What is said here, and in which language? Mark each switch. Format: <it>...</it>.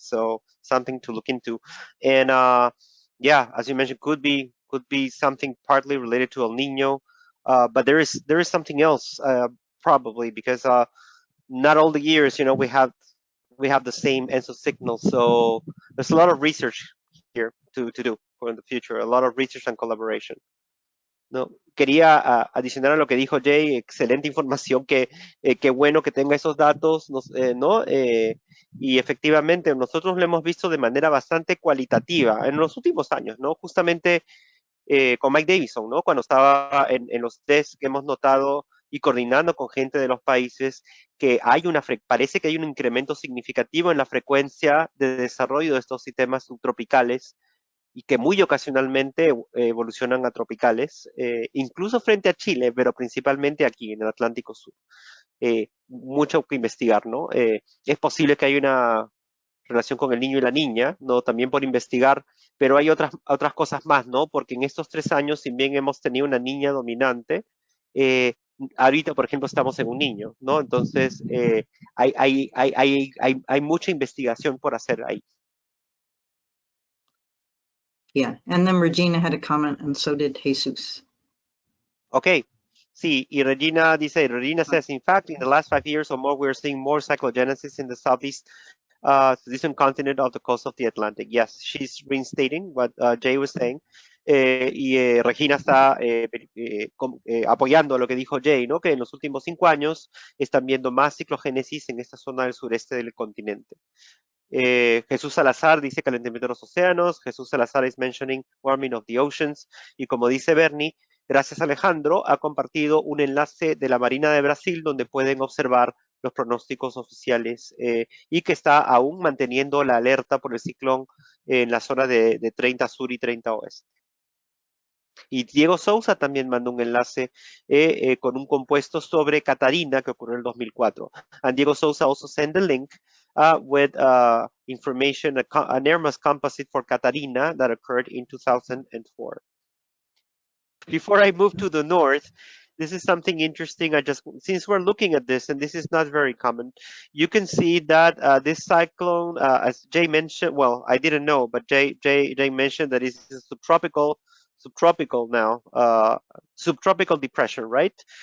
<en>So something to look into. And yeah, as you mentioned, could be something partly related to El Nino, but there is something else probably, because not all the years, we have the same ENSO signal. So there's a lot of research here to do for the future, a lot of research and collaboration.</en> <es>No, quería adicionar a lo que dijo Jay, excelente información, qué bueno que tenga esos datos, ¿no? Y efectivamente nosotros lo hemos visto de manera bastante cualitativa en los últimos años, ¿no? Justamente con Mike Davison, ¿no? Cuando estaba en los test que hemos notado y coordinando con gente de los países, que parece que hay un incremento significativo en la frecuencia de desarrollo de estos sistemas subtropicales, y que muy ocasionalmente evolucionan a tropicales, incluso frente a Chile, pero principalmente aquí en el Atlántico Sur. Mucho que investigar, ¿no? Es posible que haya una relación con el niño y la niña, ¿no? También por investigar, pero hay otras cosas más, ¿no? Porque en estos 3 años, si bien hemos tenido una niña dominante, ahorita, por ejemplo, estamos en un niño, ¿no? Entonces, hay mucha investigación por hacer ahí.</es> <en>Yeah, and then Regina had a comment, and so did Jesus. Okay,</en> <es>sí, y</es> <en>Regina says, in fact, in the last 5 years or more, we're seeing more cyclogenesis in the southeast eastern continent of the coast of the Atlantic. Yes, she's reinstating what Jay was saying.</en> <es>Y Regina está apoyando lo que dijo Jay, ¿no? Que en los últimos 5 años están viendo más ciclogénesis en esta zona del sureste del continente. Jesús Salazar dice calentamiento de los océanos.</es> <en>Jesús Salazar is mentioning warming of the oceans.</en> <es>Y como dice Bernie, gracias Alejandro, ha compartido un enlace de la Marina de Brasil donde pueden observar los pronósticos oficiales y que está aún manteniendo la alerta por el ciclón en la zona de 30 sur y 30 oeste. Y Diego Sousa también mandó un enlace con un compuesto sobre Catarina que ocurrió en el 2004.</es> <en>And Diego Sousa also sent the link with information, an air mass composite for Catarina that occurred in 2004. Before I move to the north, This is something interesting. Since we're looking at this, and this is not very common, you can see that this cyclone, as Jay mentioned, well, I didn't know, but Jay mentioned that it's a subtropical now, subtropical depression, right?</en>